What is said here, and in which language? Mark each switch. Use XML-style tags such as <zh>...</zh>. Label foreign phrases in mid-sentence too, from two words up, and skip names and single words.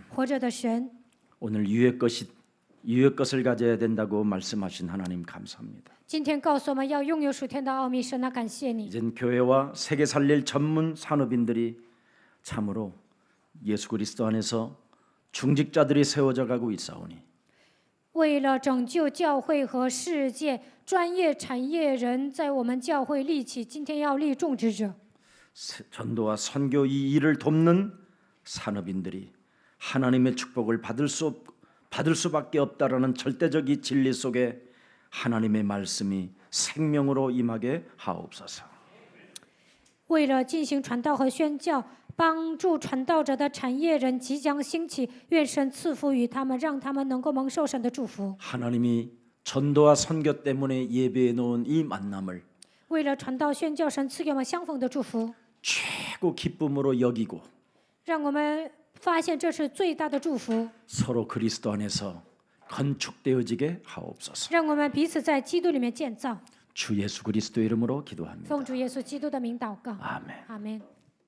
<zh>活着的神，</zh> <ko>오늘 유의 것을 가져야 된다고 말씀하신 하나님 감사합니다.</ko> <zh>今天告诉我们要拥有属天的奥秘，神啊，感谢你。</zh> <ko>이젠 교회와 세계 살릴 전문 산업인들이 참으로 예수 그리스도 안에서 중직자들이 세워져 가고 있사오니</ko> <zh>为了拯救教会和世界，专业产业人在我们教会立起，今天要立种植者。</zh> <ko>전도와 선교 이 일을 돕는 산업인들이 하나님의 축복을 받을 수밖에 없다라는 절대적 이 진리 속에 하나님의 말씀이 생명으로 임하게 하옵소서.</ko> <zh>为了进行传道和宣教，帮助传道者的产业人即将兴起，愿神赐福于他们，让他们能够蒙受神的祝福。</zh> <ko>하나님이 전도와 선교 때문에 예배해 놓은 이 만남을</ko> <zh>为了传道宣教，神赐给我们相逢的祝福，</zh> <ko>최고 기쁨으로 여기고</ko> <zh>让我们发现这是最大的祝福，</zh> <ko>서로 그리스도 안에서 건축되어지게 하옵소서.</ko> <zh>让我们彼此在基督里面建造。</zh> <ko>주 예수 그리스도 이름으로 기도합니다.</ko> <zh>奉主耶稣基督的名祷告，</zh> <ko>아멘.</ko> <zh>阿门。</zh>